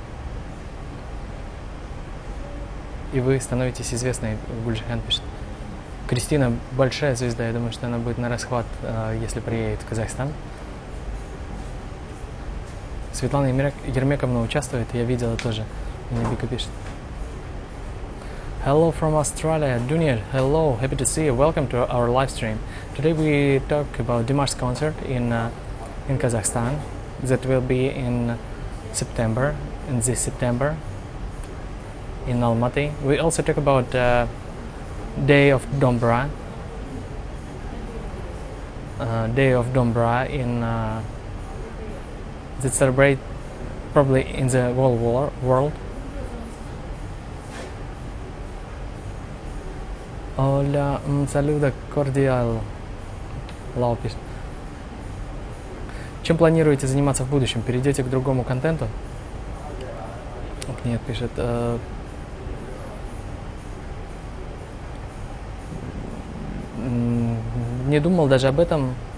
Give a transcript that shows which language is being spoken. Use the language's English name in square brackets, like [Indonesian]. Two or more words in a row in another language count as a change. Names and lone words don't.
[Russian] И вы становитесь известной, Гульджихан пишет. Кристина большая звезда, я думаю, что она будет на расхват, если приедет в Казахстан. Светлана Ермековна участвует, я видела тоже. Мне Вика пишет. [English] Hello from Australia, Dunir. Hello, happy to see you. Welcome to our live stream. Today we talk about Dimash's concert in Kazakhstan. That will be in September, in this September, in Almaty. We also talk about Day of Dombra. Day of Dombra in that celebrate probably in the whole world. [Spanish] Hola, un saludo cordial. [Russian] Лау пишет. Чем планируете заниматься в будущем? Перейдете к другому контенту? Нет, пишет. Не думал даже об этом.